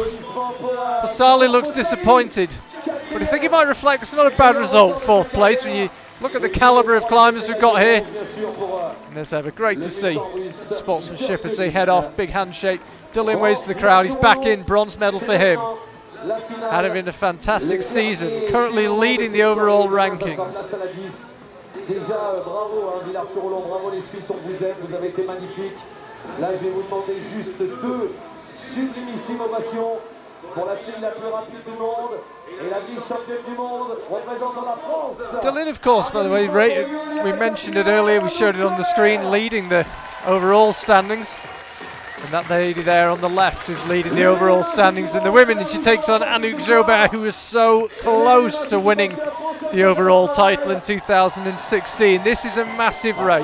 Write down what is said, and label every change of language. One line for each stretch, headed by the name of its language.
English: Fasali looks disappointed, but I think it might reflect it's not a bad result, 4th place, when you look at the calibre of climbers we've got here. And as ever, great to see sportsmanship as they head off, big handshake. Dolin waves to the crowd, he's back in, bronze medal for him. Had been a fantastic season, currently leading the overall rankings.
French: Déjà, bravo, Villars-sur-Roland, bravo les Suisses, on vous aime, vous avez été magnifiques. Là, je vais vous demander juste 2 sublimissimes ovations pour la fille la plus rapide du monde et la vice-championne du monde représentant la France.
English: Dolin, of course, by the way, we mentioned it earlier, we showed it on the screen, leading the overall standings. And that lady there on the left is leading the overall standings in the women, and she takes on Anouk Jobert, who was so close to winning the overall title in 2016. This is a massive race.